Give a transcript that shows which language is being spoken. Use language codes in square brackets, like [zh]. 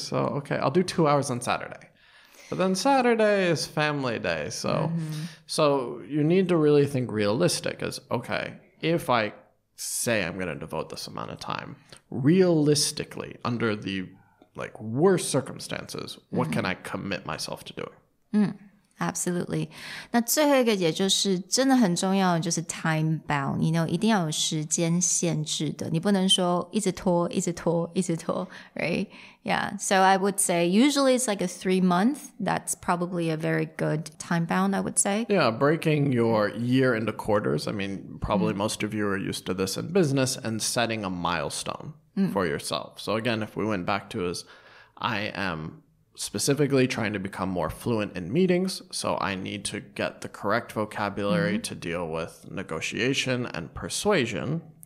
[en] So, okay, I'll do 2 hours on Saturday. But then Saturday is family day. So you need to really think realistic as, okay, if I say I'm going to devote this amount of time, realistically, under the worst circumstances, what can I commit myself to doing? Absolutely. [zh] 那最后一个也就是真的很重要的就是 time bound, 一定要有时间限制的，你不能说一直拖 right? [en] Yeah, so I would say usually it's like a 3-month. That's probably a very good time bound, I would say. Yeah, breaking your year into quarters. I mean, probably most of you are used to this in business, and setting a milestone for yourself. So again, if we went back to I am specifically trying to become more fluent in meetings, so I need to get the correct vocabulary to deal with negotiation and persuasion.